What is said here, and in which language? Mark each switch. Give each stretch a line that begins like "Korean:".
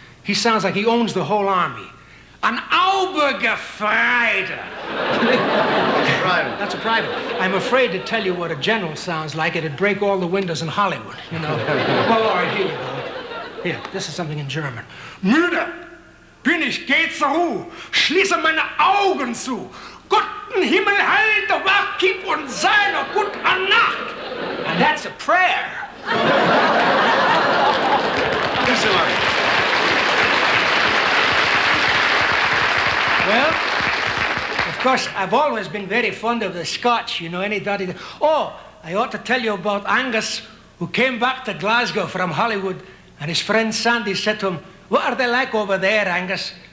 English: He sounds like he owns the whole army. An Aubergefreiter. That's a private. I'm afraid to tell you what a general sounds like. It'd break all the windows in Hollywood, you know. Well, all right, here you go. Here, this is something in German.
German: Müde bin ich, geh zur Ruhe, schließe meine Augen zu. Guten Himmel halte wach, gib uns seine gute Nacht.
English: And that's a prayer. Well, of course, I've always been very fond of the Scotch, you know, anybody. Oh, I ought to tell you about Angus, who came back to Glasgow from Hollywood, and his friend Sandy said to him, what are they like over there, Angus?